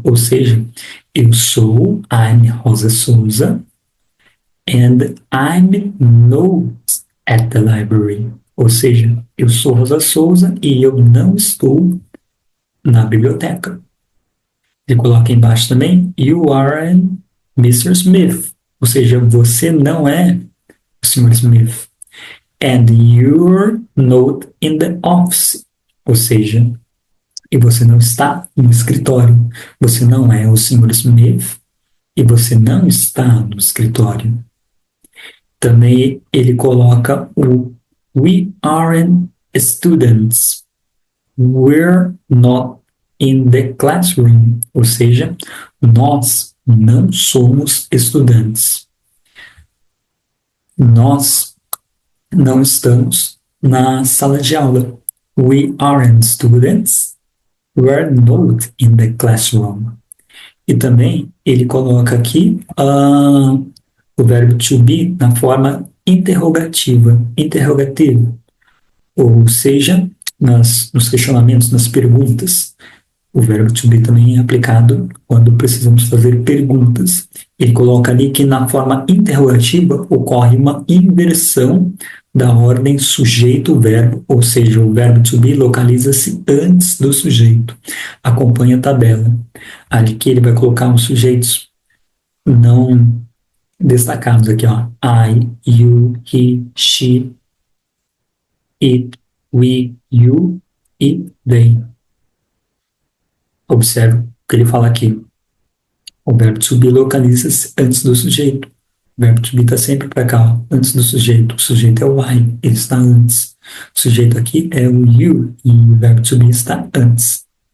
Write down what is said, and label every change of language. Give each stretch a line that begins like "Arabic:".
Portuguese: Ou seja, eu sou
English: I'm Rosa Souza and I'm not at the library.
Portuguese: Ou seja, eu sou Rosa Souza e eu não estou na biblioteca. Ele coloca embaixo também,
English: you aren't Mr.
Portuguese: Smith. Ou seja, você não é o Sr. Smith.
English: And you're not in the office.
Portuguese: Ou seja, e você não está no escritório. Você não é o Sr. Smith e você não está no escritório. Também ele coloca o
English: we aren't students. We're not in the classroom.
Portuguese: Ou seja, nós não somos estudantes. Nós não estamos na sala de aula.
English: We aren't students. We're not in the classroom.
Portuguese: E também ele coloca aqui o verbo to be na forma interrogativa, interrogativo. Ou seja, nos questionamentos, nas perguntas. O verbo to be também é aplicado quando precisamos fazer perguntas. Ele coloca ali que na forma interrogativa ocorre uma inversão da ordem sujeito-verbo, ou seja, o verbo to be localiza-se antes do sujeito. Acompanhe a tabela. Ali que ele vai colocar os sujeitos não destacados aqui, ó.
English: I, you, he, she, it, we, you e they.
Portuguese: Observe o que ele fala aqui. O verbo to be localiza-se antes do sujeito. O verbo to be está sempre para cá, ó, antes do sujeito. O sujeito é o I, ele está antes. O sujeito aqui é o you e o verbo to be está antes.